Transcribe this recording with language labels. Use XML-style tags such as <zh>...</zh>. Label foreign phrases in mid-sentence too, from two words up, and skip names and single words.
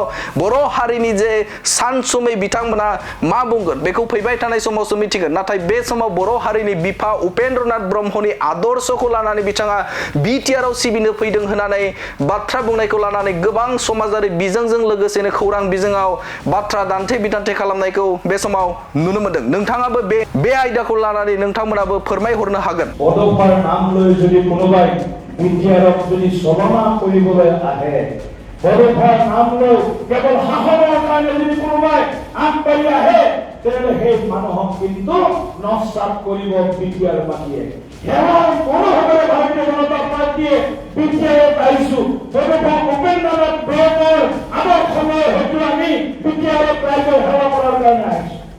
<brx>बर' हारिनि जे सानसुमै बिथांमोना मा बुंगोन बेखौ फैबाय थानाय समावसो मिथिगोन नाथाय बे समाव बर' हारिनि बिफा उपेन्द्रनाथ ब्रह्मनि आदर्शखौ लानानै बिथाङा बिटिआरआव सिबिनो फैदों होननानै बाथ्रा बुंनायखौ लानानै गोबां समाजारि बिजोंजों लोगोसेनो खौरां बिजोङाव बाथ्रा दान्थे बिदान्थे खालामनायखौ बे समाव नुनो मोनदों नोंथाङाबो बे आयदाखौ लानानै नोंथांमोनाबो फोरमायहरनो हागोन</brx> <as>बड'फाৰ नाम লৈ যদি কোনোবাই বিটিআৰক যদি ছলনা কৰিবলৈ আহে বড'ফাৰ নাম লৈ কেৱল শাসনৰ কাৰণে যদি কোনোবাই আগবাঢ়ি আহে তেতিয়াহ'লে সেই মানুহক কিন্তু নস্বাত কৰিব বিটিআৰ পাৰ্টিয়ে সেৱাৰ কোনোভাৱে ভাৰতীয় জনতা পাৰ্টিয়ে বিটিআৰত আহিছো বড'ফা উपेन्द्रनाथ ব্ৰহ্মৰ আদৰ্শলৈ হয়তো আমি বিটিআৰত ৰাইজক সেৱা কৰাৰ কাৰণে আহিছো</as>